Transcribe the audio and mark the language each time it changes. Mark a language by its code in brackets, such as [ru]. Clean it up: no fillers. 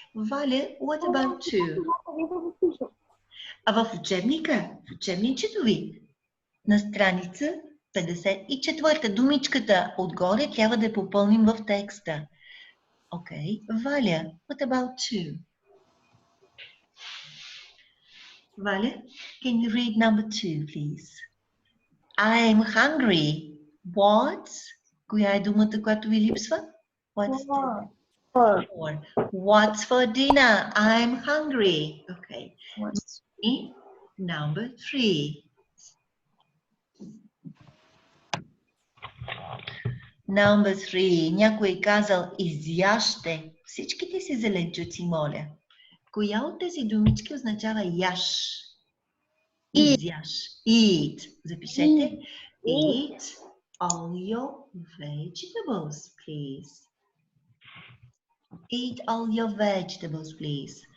[bg] Валя, what about you? А в учебника, в учебничето ви, на страница 54, думичката отгоре трябва да я попълним в текста. Окей. [en] Валя, what about you? Валя, can you read number 2, please? I'm hungry. What? [bg] Коя е думата, която ви липсва? [en] What's that? For. What's for dinner? I'm hungry. Okay. [bg] И [en] number 3. Number 3. [bg] Някой е казал изяжте всичките си зеленчуци, моля. Коя от тези думички означава яш? Изяш. [en] Eat. [bg] Запишете. [en] Eat all your vegetables, please. Eat all your vegetables, please.